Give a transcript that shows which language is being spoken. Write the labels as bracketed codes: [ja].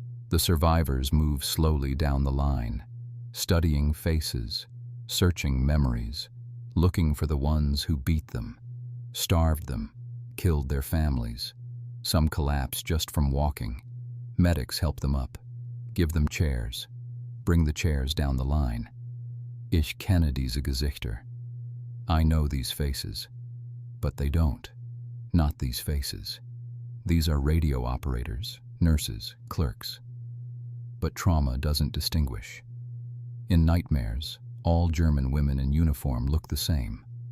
[en] The survivors move slowly down the line, studying faces, searching memories, looking for the ones who beat them, starved them, killed their families. Some collapse just from walking. Medics help them up, give them chairs, bring the chairs down the line. [de] Ich kenne diese Gesichter. [en] I know these faces, but they don't. Not these faces. These are radio operators, nurses, clerks. But trauma doesn't distinguish. In nightmares, all German women in uniform look the same.